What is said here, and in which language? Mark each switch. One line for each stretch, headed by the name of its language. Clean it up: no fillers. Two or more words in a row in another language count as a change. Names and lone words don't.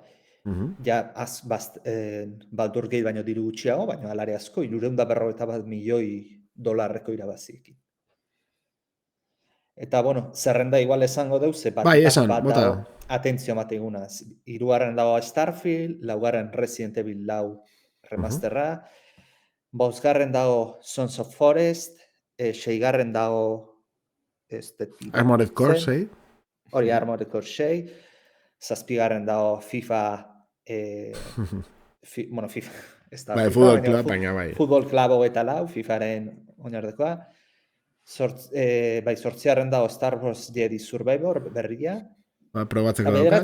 Basque: Ja, Baldur Gate baino diru gutxiago, baina alare asko, 351 milioi dolarreko irabaziekin. Eta, bueno, zerrenda igual esango deu, ze bat dago, atentzio mateguna. 3. dago Starfield, 2. Resident Evil 4 remasterra, 5. dago Sons of Forest, 6. dago Armored Core 6. Hori, Armored Core 6, 7. dago FIFA, FIFA, ez da FIFA, Football Club, baina bai. Football Club 24, FIFAren oinardekoa. 8. dago Star Wars Jedi Survivor berria. Probatzeko daukat.